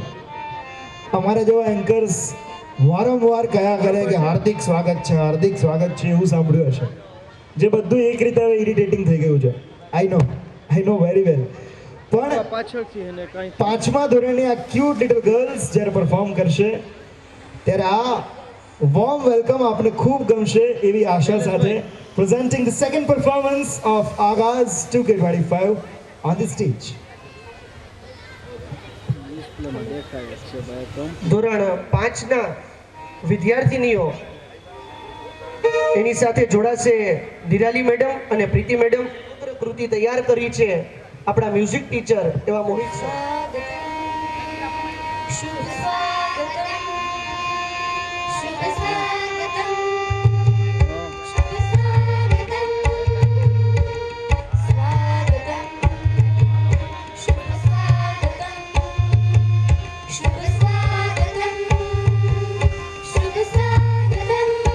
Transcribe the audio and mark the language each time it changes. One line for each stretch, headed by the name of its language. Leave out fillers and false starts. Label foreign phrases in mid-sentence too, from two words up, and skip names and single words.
Gujarati: અમારા જેવા એન્કર્સ વારંવાર કયા કરે કે હાર્દિક સ્વાગત છે, હાર્દિક સ્વાગત છે, એવું સાંભળ્યું હશે, જે બધું એક રીતે હવે ઇરિટેટિંગ થઈ ગયું છે.
English: I know very well. પણ પાછળથી એને કાંઈ
Gujarati: 5મા ધોરણની આ
English: cute little girls
Gujarati: જ્યારે પરફોર્મ કરશે ત્યારે આ
English: warm welcome
Gujarati: આપને ખૂબ ગમશે એવી આશા સાથે
English: presenting the second performance of Agaz 2K25 on the stage.
Gujarati: ડિસ્પ્લેમાં દેખાય જ છે ભાઈ તો. ધોરણ 5ના વિદ્યાર્થીનીઓ એની સાથે જોડાશે નિરાલી મેડમ અને પ્રીતિ મેડમ. કૃતિ તૈયાર કરી છે આપણા મ્યુઝિક ટીચર એવા મોહિત સર.
Sanskrit: शुभ स्वागतम शुभ स्वागतम शुभ स्वागतम स्वागतम शुभ स्वागतम शुभ स्वागतम शुभ स्वागतम